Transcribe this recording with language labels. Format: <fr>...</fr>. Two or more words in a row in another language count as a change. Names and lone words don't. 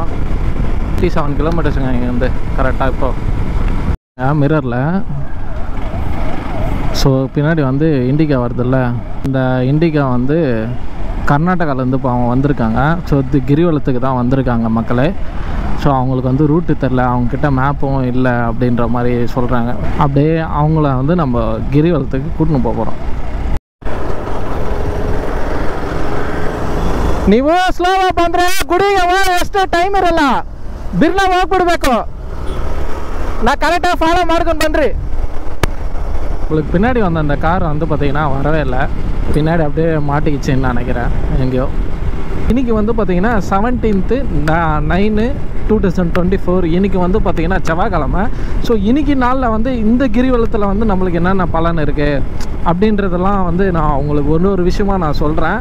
<ta>57 கிலோமீட்டர்ஸுங்க இங்கேருந்து கரெக்டாக. இப்போ மிரரில் ஸோ பின்னாடி வந்து இண்டிகா வருதில்ல, இந்த இண்டிகா வந்து கர்நாடகாவிலேருந்து இப்போ அவங்க வந்திருக்காங்க. ஸோ இது கிரிவலத்துக்கு தான் வந்திருக்காங்க மக்களே. ஸோ அவங்களுக்கு வந்து ரூட்டு தெரில, அவங்கக்கிட்ட மேப்பும் இல்லை அப்படின்ற மாதிரி சொல்கிறாங்க. அப்படியே அவங்கள வந்து நம்ம கிரிவலத்துக்கு கூட்டின்னு போகிறோம்.</ta> <kn>ನೀವು ಸ್ಲೋವ ಬಂದರೆ ಗುಡಿಗೆ ಹೋಗಿ ಎಷ್ಟು ಟೈಮ್ ಇರಲ್ಲ, ಬಿರ್ಲ ಹೋಗ್ಬಿಡ್ಬೇಕು. ನಾ ಕರೆಕ್ಟಾಗಿ ஃபாலோ ಮಾಡ್ಕೊಂಡು ಬನ್ನಿರಿ.</kn> <ta>உங்களுக்கு பின்னாடி வந்த அந்த கார் வந்து பார்த்திங்கன்னா வரவே இல்லை, பின்னாடி அப்படியே மாட்டிக்கிச்சின்னு நினைக்கிறேன் எங்கேயோ. இன்றைக்கி வந்து பார்த்திங்கன்னா 17th 9 2024. இன்றைக்கி வந்து பார்த்திங்கன்னா செவ்வாய்க்கிழமை. ஸோ இன்றைக்கி நாளில் வந்து இந்த கிரிவலத்தில் வந்து நம்மளுக்கு என்னென்ன பலன் இருக்குது அப்படின்றதெல்லாம் வந்து நான் உங்களுக்கு ஒரு விஷயமாக நான் சொல்கிறேன்.</ta>